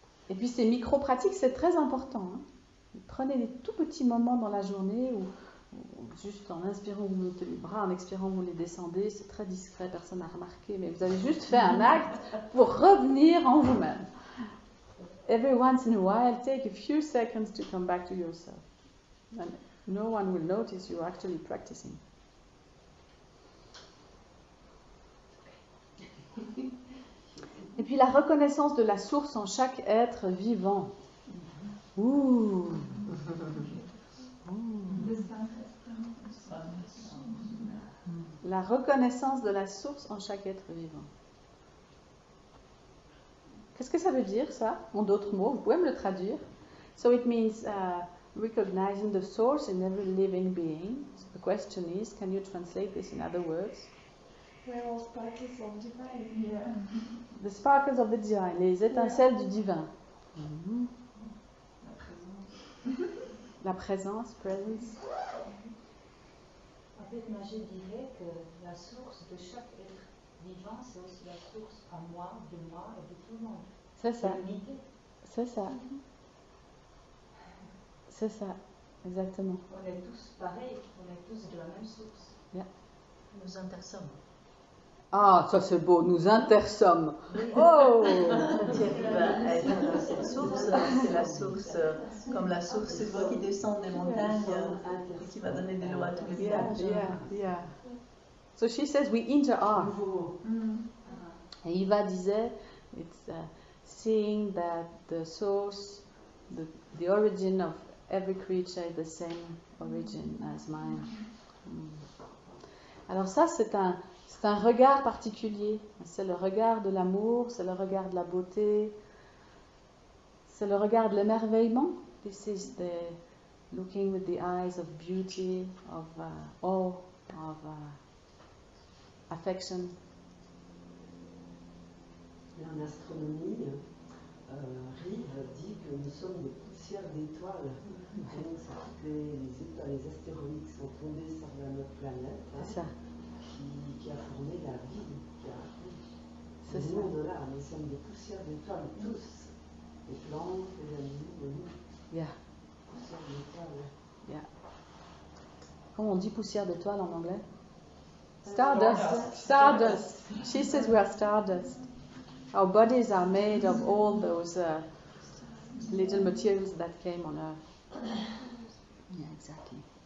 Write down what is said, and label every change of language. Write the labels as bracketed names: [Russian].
[French] Et puis ces micro-pratiques, c'est très important. Prenez des tout petits moments dans la journée où juste en inspirant, vous montez les bras, en expirant, vous les descendez. C'est très discret, personne n'a remarqué, mais vous avez juste fait un acte pour revenir en vous-même. [English] Every once in a while, take a few seconds to come back to yourself. And no one will notice you're actually practicing. [French] Et puis la reconnaissance de la source en chaque être vivant. Ouh. La reconnaissance de la source en chaque être vivant. Qu'est-ce que ça veut dire, ça? En d'autres mots, vous pouvez me le traduire. [English] So it means recognizing the source in every living being. So the question is, can you translate this in other words? We're all sparkles of divine. Yeah. The sparkles of the divine, [French] les étincelles du divin. [English] Mm-hmm. [French] La présence, presence. En fait, moi je dirais que la source de chaque être vivant, c'est aussi la source à moi, de moi et de tout le monde. C'est ça. L'unité. C'est ça. C'est ça, exactement. On est tous pareils, on est tous de la même source. [English] Yeah. [French] Nous intersommes. Ah, ça c'est beau, nous intersommes. Oh! Qui arrive à être cette source, c'est la source, comme la source, c'est l'eau qui descend des montagnes et qui va donner de l'eau à tous les villages. [English] Yeah. So she says we interact. [French] Et Eva disait, [English] it's seeing that the source, the origin of every creature is the same origin as mine. [French] Alors ça, c'est un regard particulier. C'est le regard de l'amour, c'est le regard de la beauté, c'est le regard de l'émerveillement. [English] This is the looking with the eyes of beauty, of awe, of affection. [French] En astronomie, Rive dit que nous sommes des poussières d'étoiles. Donc, c'est toutes les étoiles, les astéroïdes qui sont tombés sur notre planète, Ça. Qui a formé la vie, qui a C'est ce ça. monde-là. Nous sommes des poussières d'étoiles, tous. Les plantes, les animaux, nous. [English] Yeah. [French] Poussières d'étoiles. [English] Yeah. [French] Comment on dit poussière d'étoile en anglais? [English] Stardust. Stardust. She says we are stardust. Our bodies are made of all those little materials that came on Earth. Yeah, exactly.